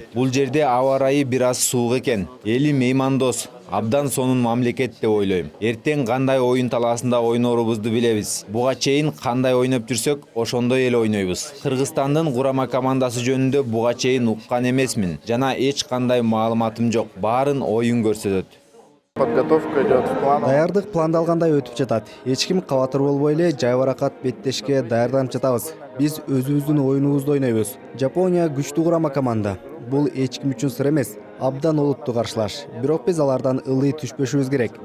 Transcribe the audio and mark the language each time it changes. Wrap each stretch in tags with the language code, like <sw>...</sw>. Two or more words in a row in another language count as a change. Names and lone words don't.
<ky>Бул жерде аба ырайы бир аз суук экен. Эли меймандос, абдан сонун мамлекет деп ойлойм. Эртең кандай оюн талаасында ойнорубузду билебиз. Буга чейин кандай ойноп жүрсөк, ошондой эле ойнойбуз. Кыргызстандын курама командасы жөнүндө буга чейин уккан эмесмин жана эч кандай маалыматым жок. Баарын оюн көрсөтөт.</ky> <ru>Подготовка идет в план.</ru> <ky>Даярдык пландалгандай өтүп жатат. Эч ким кабатыр болбой эле жайбаракат беттешке даярданып жатабыз. Биз өзүбүздүн оюнубузду ойнойбуз. Жапония күчтүү курама команда. Бул эч ким үчүн сыр эмес. Абдан олуттуу каршылаш. Бирок биз алардан ылдый түшпөшүбүз керек.</ky>